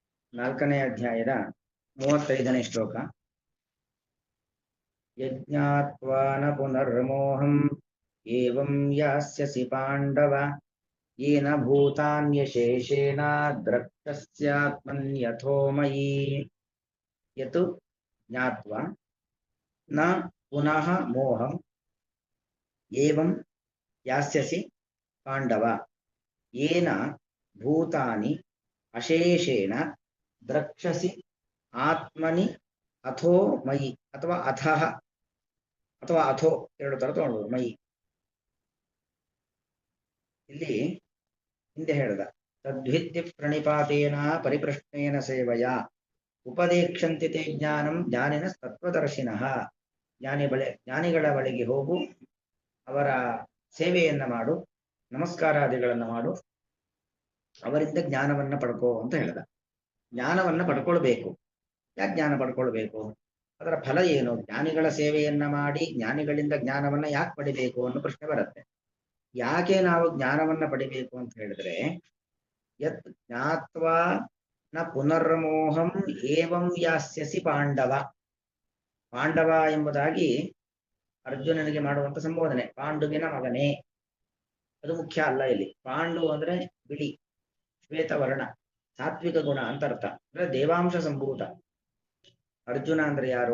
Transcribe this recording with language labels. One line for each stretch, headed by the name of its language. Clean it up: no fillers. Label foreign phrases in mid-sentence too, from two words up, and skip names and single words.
Kannada: ನಾಲ್ಕನೇ ಅಧ್ಯಾಯದ 35ನೇ ಶ್ಲೋಕ.
Sanskrit: ಯಜ್ಞಾತ್ವಾ ನ ಪುನರ್ಮೋಹಂ ಏವಂ ಯಾಸ್ಯಸಿ ಪಾಂಡವ ಯೇನ ಭೂತಾನ್ಯಶೇಷೇಣ ದ್ರಷ್ಟಸ್ಯಾತ್ಮನ್ಯಥೋ ಮಯಿ. ಯತ್ ಜ್ಞಾತ್ವಾ ನ ಪುನಃ ಮೋಹಂ ಏವಂ ಯಾಸ್ಯಸಿ ಪಾಂಡವ ಯೇನ ಭೂತಾನಿ ಅಶೇಷೇಣ ದ್ರಕ್ಷಸಿ ಆತ್ಮನಿ ಅಥೋ ಮಯಿ ಅಥವಾ ಅಥಃ ಅಥವಾ ಅಥೋ
Kannada: ಎರಡು ತರ ತಗೊಳ್ಬೋದು. ಮಯಿ ಇಲ್ಲಿ ಹಿಂದೆ ಹೇಳ್ದ
Sanskrit: ತದ್ವಿದ್ಯ ಪ್ರಣಿಪಾತೇನ ಪರಿಪ್ರಶ್ನೇನ ಸೇವಯ ಉಪದೇಕ್ಷಂತಿ ತೇ ಜ್ಞಾನಂ ಜ್ಞಾನಿನ ತತ್ವದರ್ಶಿನಃ.
Kannada: ಜ್ಞಾನಿಗಳ ಬಳಿಗೆ ಹೋಗು, ಅವರ ಸೇವೆಯನ್ನ ಮಾಡು, ನಮಸ್ಕಾರಾದಿಗಳನ್ನ ಮಾಡು, ಅವರಿಂದ ಜ್ಞಾನವನ್ನ ಪಡ್ಕೋ ಅಂತ ಹೇಳ್ದ. ಜ್ಞಾನವನ್ನ ಪಡ್ಕೊಳ್ಬೇಕು. ಯಾಕೆ ಜ್ಞಾನ ಪಡ್ಕೊಳ್ಬೇಕು? ಅದರ ಫಲ ಏನು? ಜ್ಞಾನಿಗಳ ಸೇವೆಯನ್ನ ಮಾಡಿ ಜ್ಞಾನಿಗಳಿಂದ ಜ್ಞಾನವನ್ನ ಯಾಕೆ ಪಡಿಬೇಕು ಅನ್ನೋ ಪ್ರಶ್ನೆ ಬರುತ್ತೆ. ಯಾಕೆ ನಾವು ಜ್ಞಾನವನ್ನ ಪಡಿಬೇಕು ಅಂತ ಹೇಳಿದ್ರೆ,
Sanskrit: ಯತ್ ಜ್ಞಾತ್ವಾ ನ ಪುನರ್ಮೋಹಂ ಏವಂ ಯಾಸ್ಯಸಿ ಪಾಂಡವ.
Kannada: ಪಾಂಡವ ಎಂಬುದಾಗಿ ಅರ್ಜುನನಿಗೆ ಮಾಡುವಂತ ಸಂಬೋಧನೆ. ಪಾಂಡುವಿನ ಮಗನೇ, ಅದು ಮುಖ್ಯ ಅಲ್ಲ ಇಲ್ಲಿ. ಪಾಂಡು ಅಂದ್ರೆ ಬಿಳಿ, ಶ್ವೇತವರ್ಣ, ಸಾತ್ವಿಕ ಗುಣ ಅಂತ ಅರ್ಥ. ಅಂದ್ರೆ ದೇವಾಂಶ ಸಂಭೂತ. ಅರ್ಜುನ ಅಂದ್ರೆ ಯಾರು?